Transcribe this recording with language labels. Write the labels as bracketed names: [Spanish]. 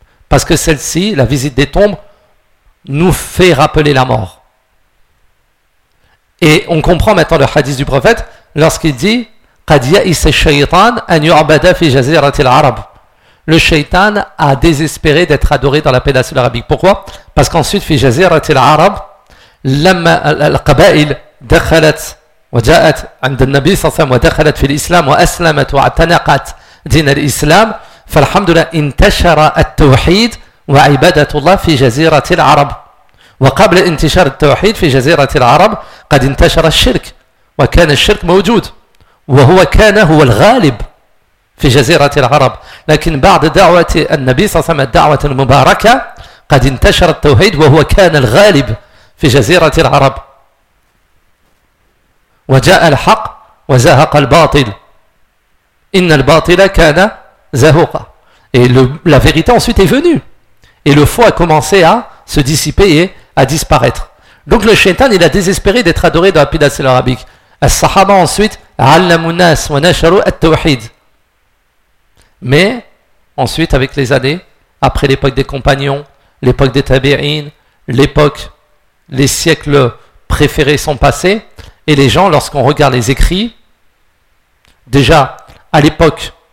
[French] Parce que celle-ci, la visite des tombes, nous fait rappeler la mort. Et on comprend maintenant le hadith du prophète lorsqu'il dit [Arabic] قَدْ يَئِسَ الشَّيْطَانَ أَنْ يُعْبَدَ فِي جَزِيرَةِ الْعَرَبِ. [French] Le shaitan a désespéré d'être adoré dans la péninsule arabique. Pourquoi ? Parce qu'ensuite, [Arabic] في جزيرة العرب لما القبائل دخلت وجاءت عند النبي صلى الله عليه وسلم ودخلت في الإسلام وأسلمت واعتنقت دين الإسلام فالحمد لله انتشر التوحيد وعبادة الله في جزيرة العرب وقبل انتشار التوحيد في جزيرة العرب قد انتشر الشرك وكان الشرك موجود وهو كان هو الغالب في جزيرة العرب لكن بعد دعوة النبي صلى الله عليه وسلم الدعوة المباركة قد انتشر التوحيد وهو كان الغالب في جزيرة العرب وجاء الحق وزهق الباطل إن الباطل كان زهوقا. [French] Et la vérité ensuite est venue. Et le faux a commencé à se dissiper et à disparaître. Donc le shaitan, il a désespéré d'être adoré dans la péninsule arabique. Les sahaba ensuite, [Arabic] عَلَّمُوا النَّاسِ وَنَشَرُوا التَّوْحِيدِ. [French] Mais ensuite, avec les années, après l'époque des compagnons, l'époque des tabi'in, l'époque, les siècles préférés sont passés, et les gens, lorsqu'on regarde les écrits, déjà à l'époque